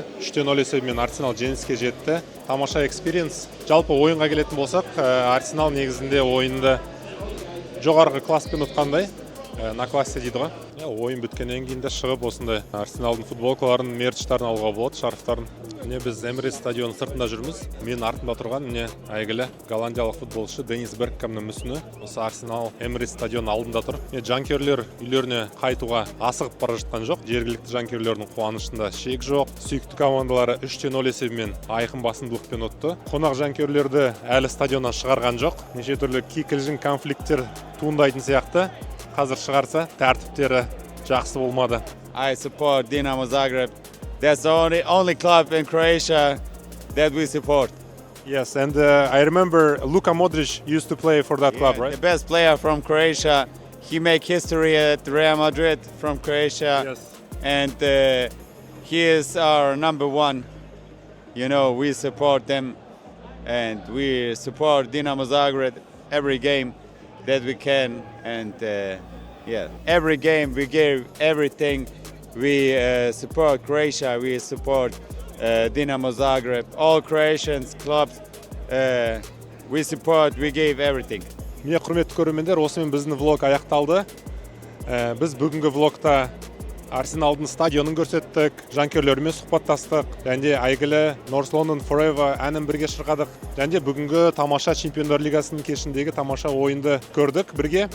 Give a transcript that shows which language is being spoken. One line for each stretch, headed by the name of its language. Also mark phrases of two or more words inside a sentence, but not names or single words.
Kazakh: 3-0 есебімен Арсенал жеңіске жетті. Тамаша экспириенс. Жалпы ойынға келетін болсақ, Арсенал негізінде ойынды жоғарғы класспен ұтқандай.
Russian: на классе
Kazakh: дейді ғой. Ойын біткеннен кейін де шығып осындай Арсеналдың футболкаларын, мерчтарын алуға болады, шарфтарын. Міне біз Эмирейтс стадионының сыртында жүрміз. Мен артымда тұрған міне әйгілі голландиялық футболшы Денис Бергкамның мүсіні осы Арсенал Эмирейтс стадионының алдында тұр. Жанкүйерлер үйлеріне қайтуға асығып бара жатқан жоқ. Жергілікті жанкүйерлердің қуанышында шек жоқ. Сүйікті командалары 3-0 есебімен айқын басымдылықпен өтті. Қонақ жанкүйерлерді әлі стадионнан шығарған жоқ. Неше түрлі кикілжің конфликттер туындайтын сияқты. Қазір шығарса тәртіптері жақсы болмады.
English: I support Dinamo Zagreb. That's the only club in Croatia that we support. Yes, and I remember Luka Modric used to play for that club, right? The best player from Croatia. He made history at Real Madrid from Croatia. Yes. And he is our number one. You know, we support them and we support Dinamo Zagreb every game that we can. And every game we give everything. We support Croatia, we support Dinamo Zagreb, all Croatian clubs, we support, we give everything.
Kazakh: Міне құрметті көрермендер, осымен біздің влог аяқталды. Біз бүгінгі влогта Арсеналдың стадионын көрсеттік, жанкүйерлерімен сұхбаттастық, және әйгілі North London Forever әнін бірге шырқадық. Және бүгінгі тамаша Чемпиондар Лигасының кешіндегі тамаша ойынды көрдік бірге.